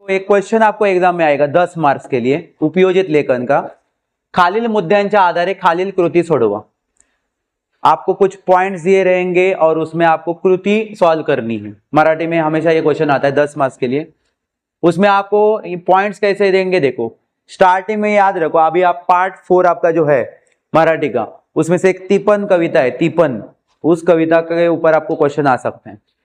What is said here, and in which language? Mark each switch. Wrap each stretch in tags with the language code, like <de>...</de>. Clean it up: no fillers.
<hi>एक क्वेश्चन आपको एग्जाम में आएगा 10 मार्क्स के लिए, उपयोजित लेखन का.</hi> <mr>खालील मुद्द्यांच्या आधारे खालील कृती सोडवा.</mr> <hi>आपको कुछ पॉइंट्स दिए रहेंगे और उसमें आपको कृति सॉल्व करनी है. मराठी में हमेशा ये क्वेश्चन आता है 10 मार्क्स के लिए. उसमें आपको पॉइंट्स कैसे देंगे देखो. स्टार्टिंग में याद रखो, अभी आप पार्ट 4 आपका जो है मराठी का, उसमें से एक तिपन कविता है, तिपन, उस कविता के ऊपर आपको क्वेश्चन आ सकते हैं.</hi>